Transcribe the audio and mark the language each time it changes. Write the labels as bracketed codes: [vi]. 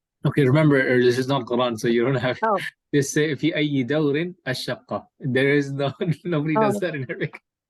[en] Okay, remember this is not Quran, so you don't have Oh. to say [ar] في أي دور الشقة. [en] There is no nobody does that in Arabic.